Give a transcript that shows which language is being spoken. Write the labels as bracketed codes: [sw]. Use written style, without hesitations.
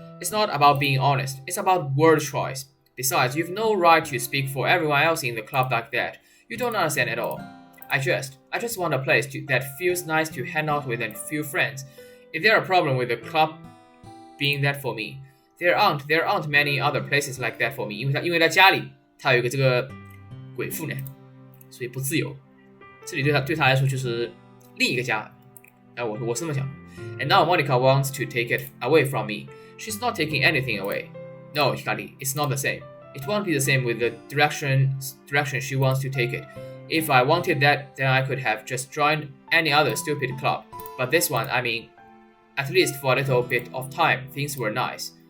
[en] It's not about being honest. It's about word choice. Besides, you've no right to speak for everyone else in the club like that. You don't understand at all. I just want a place that feels nice to hang out with a few friends. Is there a problem with the club being that for me? There aren't many other places like that for me. [zh] 因为在家里，他有一个这个鬼父呢，所以不自由。这里对他来说就是另一个家。我是这么想。 [en] And now Monica wants to take it away from me. She's not taking anything away. No, Hikari, it's not the same. It won't be the same with the direction she wants to take it. If I wanted that, then I could have just joined any other stupid club. But this one, I mean, at least for a little bit of time, things were nice.